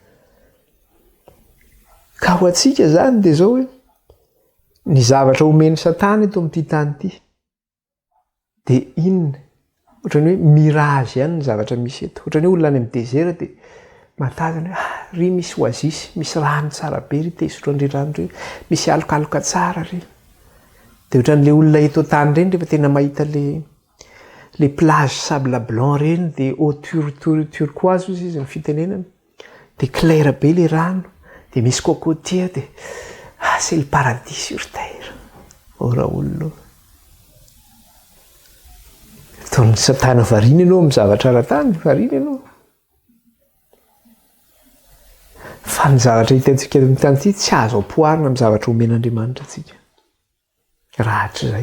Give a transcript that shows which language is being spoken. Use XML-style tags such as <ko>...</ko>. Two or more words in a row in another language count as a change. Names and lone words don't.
<mg>Ka ho antsika zany dia zao hoe ny zavatra omeny Satana eto amin'ity tany ity dia inona? Ohatran'ny hoe mirage ihany ny zavatra misy eto. Ohatran'ny hoe olona any amin'ny désert dia matazana hoe ry misy oasisy, misy rano tsara be ry te hisotro an'ireny rano ireny, misy alokaloka tsara ry. Dia ohatran'ilay olona eto an-tany ireny rehefa tena mahita</mg> <fr>les plages sable blanc</fr> <mg>ireny dia</mg> <fr>eau turquoise</fr> <mg>izy ny fitenenana. Dia clair be ilay rano, dia misy cocotier dia</mg> <fr>c'est le paradis sur terre.</fr> <mg>Ora olona. Ataon'ny Satana variana ianao amin'ny zavatra ara-tany, variana ianao. Fa ny zavatra hitantsika amin'ny tany ity tsy azo ampoarina amin'ny zavatra omen'Andriamanitra antsika. Rahatr' izay.</mg>